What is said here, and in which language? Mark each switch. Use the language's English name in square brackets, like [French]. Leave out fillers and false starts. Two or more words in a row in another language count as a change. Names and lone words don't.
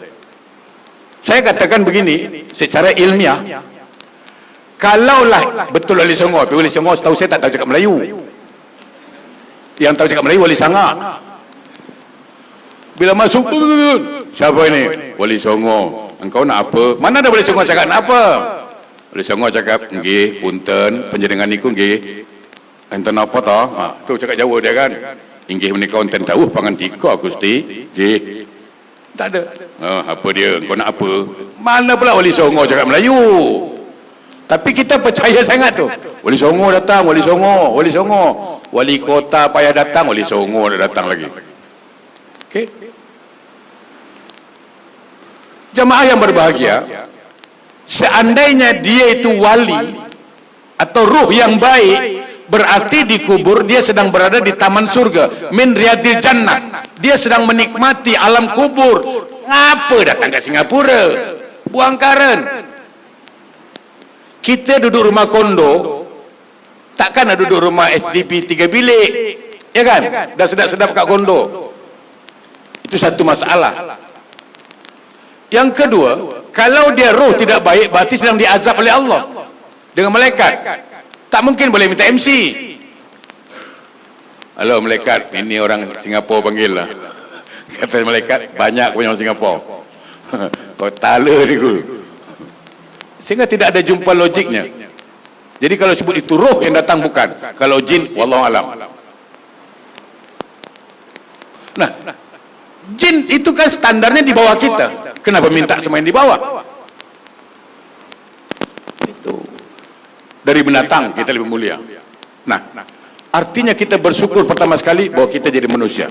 [Malay] Saya katakan begini, secara ilmiah, kalaulah betul Wali Songo, tapi Wali Songo setahu saya tak tahu cakap Melayu. Yang tahu cakap Melayu Wali Sangak. Bila masuk, siapa ini? Wali Songo. Engkau nak apa? Mana ada Wali Songo cakap nak apa? Wali Songo cakap, [Javanese] nggih, punten, panjenengan niku nggih. Enten apa tah? [Malay] Ha, tu cakap Jawa dia kan. [Javanese] Inggih menika enten dawuh pangantika Gusti. [Malay] Nggih. Tak ada. Apa dia? Kau nak apa? Mana pula Wali Songo cakap Melayu? Tapi kita percaya sangat tu. Wali Songo datang, Wali Songo, Wali Songo. Wali kota payah datang, Wali Songo dah datang lagi. Okey. Jamaah yang berbahagia, seandainya dia itu wali atau ruh yang baik, berarti di kubur dia sedang berada di taman surga, [Arabic] min riyadil jannah. [Malay] Dia sedang menikmati alam kubur. Ngapa datang ke Singapura? Buang karen. Kita duduk rumah kondo, takkan ada duduk rumah SDP 3 bilik, ya kan? Dah sedap-sedap kat kondo. Itu satu masalah. Yang kedua, kalau dia roh tidak baik, berarti sedang diazab oleh Allah dengan malaikat. Tak mungkin boleh minta MC. Halo malaikat, ini orang Singapura panggil lah. Kata malaikat, banyak punya orang Singapura. Kau tala ni guru. Sehingga tidak ada jumpa logiknya. Jadi kalau sebut itu roh yang datang bukan. Kalau jin, [Arabic] wallahu alam. [Malay] Nah, jin itu kan standarnya di bawah kita. Kenapa minta semua yang di bawah? Itu. Dari binatang kita lebih mulia. Nah, artinya kita bersyukur pertama sekali bahwa kita jadi manusia.